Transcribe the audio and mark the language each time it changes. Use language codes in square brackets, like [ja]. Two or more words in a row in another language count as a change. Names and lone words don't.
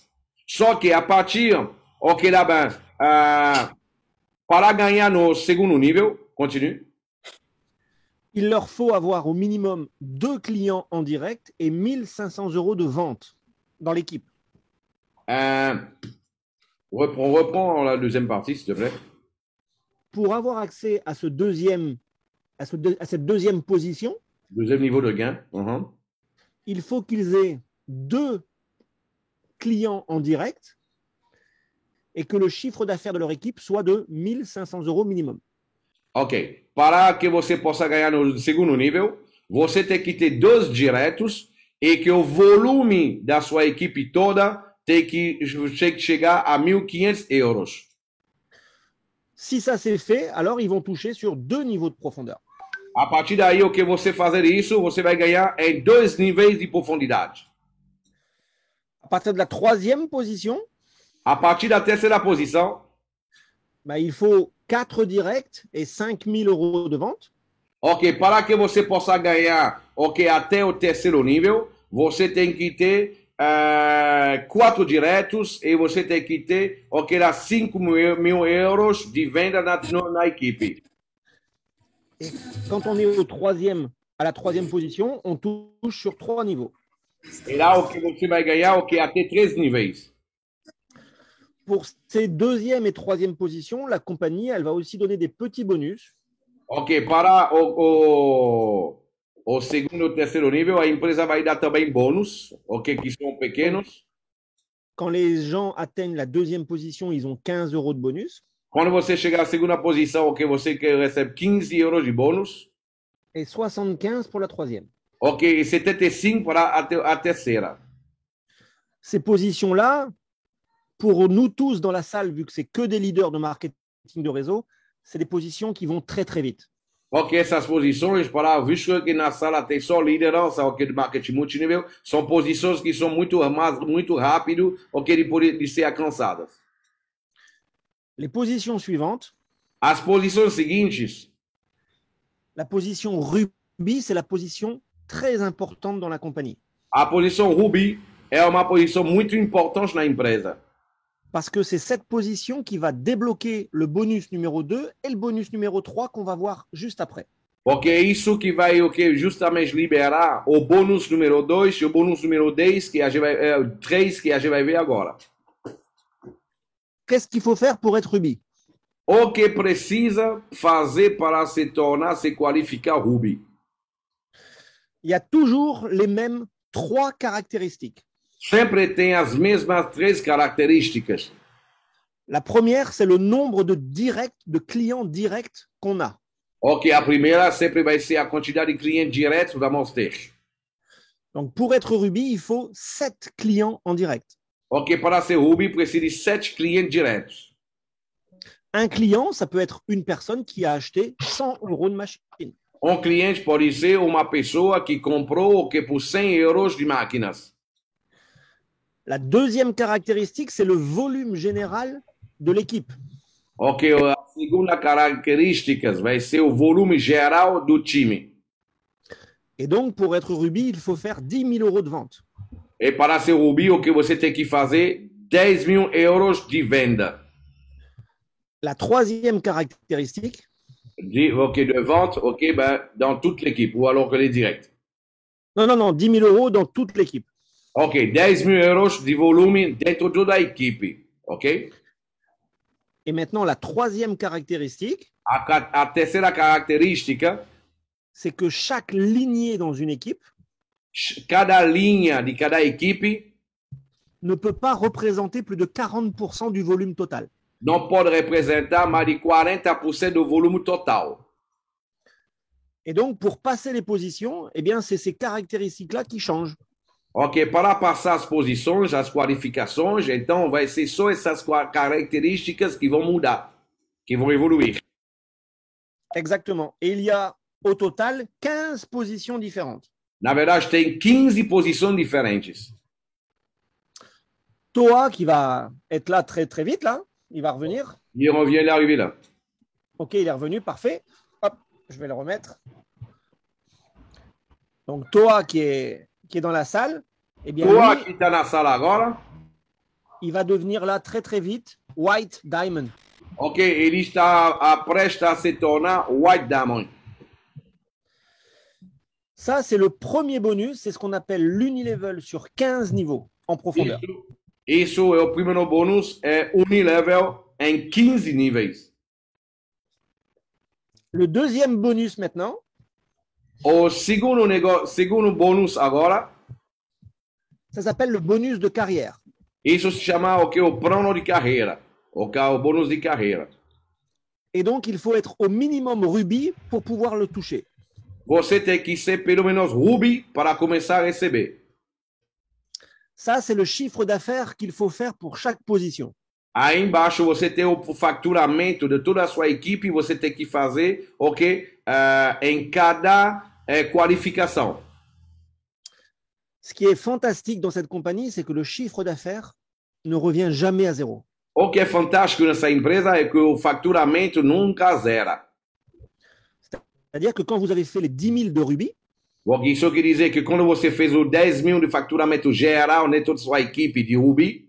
[pt] Só que a partir, ok, [fr] là, ben, [pt] para ganhar no segundo nível, [fr] continue. Il leur faut avoir au minimum 2 clients en direct et 1 500 euros de vente dans l'équipe. On reprend la deuxième partie, s'il te plaît. Pour avoir accès à, cette deuxième position, deuxième niveau de gain, il faut qu'ils aient 2 clients en direct et que le chiffre d'affaires de leur équipe soit de 1 500 euros minimum. Ok. [pt] Para que você possa ganhar no segundo nível, você tem que ter 2 diretos e que o volume da sua equipe toda tem que chegar a 1.500 euros. [fr] Si ça c'est fait, alors ils vont toucher sur 2 niveaux de profondeur. [pt] A partir daí, o que você fazer isso, você vai ganhar em 2 níveis de profundidade. [fr] À partir de la 3e position, [pt] a partir da terceira posição, [fr] il faut 4 directs et 5 000 euros de vente. [pt] Ok, para que você possa ganhar, ok, até o terceiro nível, você tem que ter 4 diretos e você tem que ter, ok, 5 mil euros de venda na equipe. [fr] Et quand on est à la 3e position, on touche sur 3 niveaux. [pt] E lá o que você vai ganhar, ok, até 3 níveis. [fr] Pour ces 2e et 3e positions, la compagnie, elle va aussi donner des petits bonus. [pt] Ok, para o segundo e terceiro nível, a empresa vai dar também bônus, ok, que são pequenos. [fr] Quand les gens atteignent la 2e position, ils ont 15 euros de bonus. [pt] Quando você chegar à segunda posição, ok, você recebe 15 euros de bônus. [fr] Et 75 pour la 3e. [pt] Ok, e 75 para a terceira. [fr] Ces positions-là, pour nous tous dans la salle, vu que c'est que des leaders de marketing de réseau, c'est des positions qui vont très très vite. [pt] Ok, essas posições, visto que na sala tem só liderança, ok, de marketing multinível, são posições que são muito rápido, ok, de ser alcançadas. [fr] Les positions suivantes. [pt] As posições seguintes. [fr] La position Ruby, c'est la position très importante dans la compagnie. [pt] A posição Ruby é uma posição muito importante na empresa. [fr] Parce que c'est cette position qui va débloquer le bonus numéro 2 et le bonus numéro 3 qu'on va voir juste après. [pt] Ok, isso que vai justamente liberar o bônus número 2 e o bônus número 10, que a gente vai, 3 que a gente vai ver agora. [fr] Qu'est-ce qu'il faut faire pour être Ruby? [pt] O que precisa fazer para se qualificar Ruby? [fr] Il y a toujours les mêmes 3 caractéristiques. [pt] Sempre tem as mesmas 3 características. [fr] La première, c'est le nombre de clients directs qu'on a. [pt] Ok, a primeira sempre vai ser a quantidade de clientes diretos que vamos ter. [fr] Donc, pour être Ruby, il faut 7 clients en direct. [pt] Ok, para ser Ruby, precisa de 7 clientes diretos. [fr] Un client, ça peut être une personne qui a acheté 100 euros de machine. [pt] Cliente pode ser uma pessoa que comprou por 100 euros de máquinas. [fr] La deuxième caractéristique, c'est le volume général de l'équipe. [pt] Ok, a segunda caractéristica vai ser o volume geral do time. [fr] Et donc, pour être Ruby, il faut faire 10 000 euros de vente. [pt] E para ser Ruby, o que você tem que fazer 10 mil euros de venda. [fr] La troisième caractéristique, de vente, ok, dans toute l'équipe, ou alors que les directs. Non, 10 000 euros dans toute l'équipe. [pt] Ok, 10 000 euros de volume dentro de toda a equipe, ok? [fr] Et maintenant, la troisième caractéristique, [pt] a terceira característica, [fr] c'est que chaque lignée dans une équipe, [pt] cada linha de cada equipe, [fr] ne peut pas représenter plus de 40% du volume total. [pt] Não pode representar mais de 40% do volume total. [fr] Et donc, pour passer les positions, eh bien, c'est ces caractéristiques-là qui changent. [pt] Ok, para passar as posições, as qualificações, então vai ser só essas características que vão mudar, que vão evoluir. [fr] Exactement. Et il y a au total 15 positions différentes. [pt] Na verdade, tem 15 posições diferentes. [fr] Toa qui va être là très très vite, là, il va revenir. Il revient, il est arrivé là. Ok, il est revenu, parfait. Hop, je vais le remettre. Donc Toa qui est dans la salle, eh bien, Toa lui, [pt] que está na sala agora, [fr] il va devenir là très très vite White Diamond. [pt] ok, ele está prestes a se tornar White Diamond. [fr] Ça, c'est le premier bonus, c'est ce qu'on appelle l'unilevel sur 15 niveaux en profondeur. [pt] Isso é o primeiro bônus, é unilevel em 15 níveis. [fr] Le deuxième bonus maintenant, [pt] O segundo bônus agora, [fr] ça s'appelle le bonus de carrière. [pt] isso se chama o plano de carreira, o bônus de carreira. [fr] Et donc, il faut être au minimum rubis pour pouvoir le toucher. [pt] Você tem que ser pelo menos ruby para começar a receber. [fr] Ça, c'est le chiffre d'affaires qu'il faut faire pour chaque position. [pt] Aí embaixo você tem o faturamento de toda a sua equipe, você tem que fazer, em cada qualificação. [fr] Ce qui est fantastique dans cette compagnie, c'est que le chiffre d'affaires ne revient jamais à zéro. [pt] O que é fantástico nessa empresa é que o faturamento nunca zera. [fr] C'est-à-dire que quand vous avez fait les 10 000 de rubis, [pt] Isso quer dizer que quando você fez o 10 mil de faturamento geral de toda a sua equipe de Ruby,